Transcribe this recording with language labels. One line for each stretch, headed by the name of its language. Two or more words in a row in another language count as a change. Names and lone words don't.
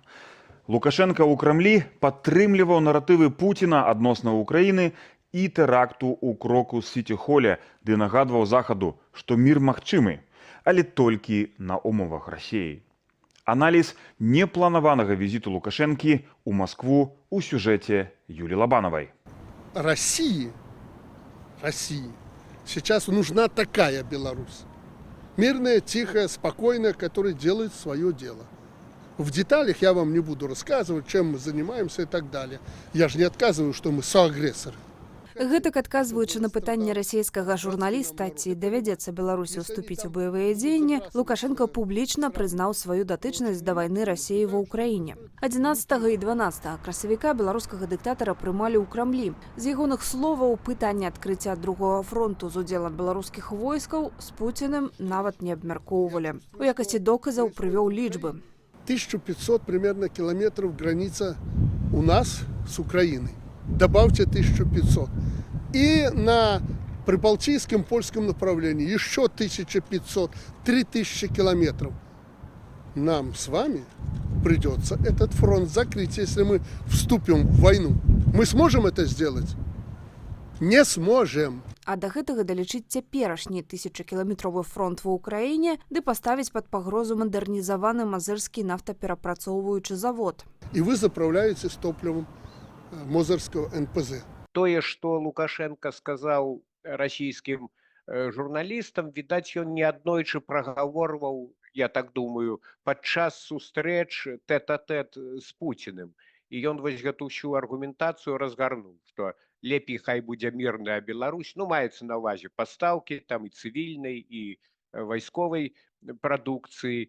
Belarusian: Лукашенко ў Крамлі падтрымліваў наратывы Пуціна адносна Ўкраіны і тэракту ў Крокус-Сіці-холе, ды нагадваў Захаду, што мір магчымы, але толькі на умовах Расіі. Аналіз непланаванага візіту Лукашэнкі ў Маскву ў сюжэце Юлі Лабановай.
Russian: России сейчас нужна такая Беларусь. Мирная, тихая, спокойная, которая делает свое дело. В деталях я вам не буду рассказывать, чем мы занимаемся и так далее. Я же не отказываю, что мы соагрессоры.
Belarusian: Гэтак адказваючы на пытанне расійскага журналіста, ці давядзецца Беларусі ўступіць у баявыя дзеянні, Лукашенко публічна прызнаў сваю датычнасць да вайны Расіі ва ўкраіне. 11 і 12 красавіка беларускага дыктатара прымалі ў Крамлі. З ягоных словаў, пытанне адкрыцця другога фронту з удзелам беларускіх войскаў з Пуціным нават не абмяркоўвалі. У якасці доказаў прывёў лічбы.
Russian: 1500 примерно километров граница у нас с Украиной. Добавьте 1500. И на прибалтийском польском направлении еще 1500, 3000 километров. Нам с вами придется этот фронт закрыть, если мы вступим в войну. Мы сможем это сделать? Не сможем.
Belarusian: А да гэтага далічыць цяперашні 1000-кіламетровы фронт ва ўкраіне ды паставіць пад пагрозу мадэрнізаваны мазырскі нафтаперапрацоўваючы завод.
Russian: И вы заправляете с топливом Мозырского НПЗ.
Belarusian: Тое, што Лукашенко сказаў расійскім журналістам, відаць, ён неаднойчы прагаворваў, я так думаю, падчас сустрэч тэт-а-тэт з Пуціным. І ён вось гэту ўсю аргументацыю разгарнуў, што лепей хай будзе мірная Беларусь, ну, маецца на ўвазе пастаўкі, там і цывільнай, і вайсковай прадукцыі.